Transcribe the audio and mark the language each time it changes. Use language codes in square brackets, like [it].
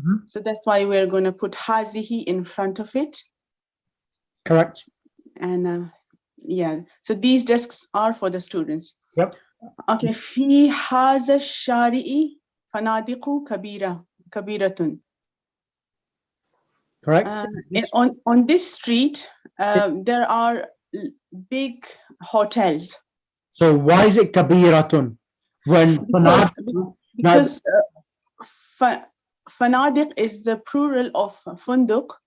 [en] So that's why we're going to put hazihi in front of it. Correct. And yeah, so these desks are for the students. Yep. Okay. [ar] في هذا الشارع فنادق كبيرة. [en] Correct. On this street, there are big hotels. So why is it kabiratun? When because fanadiq is the plural of funduk.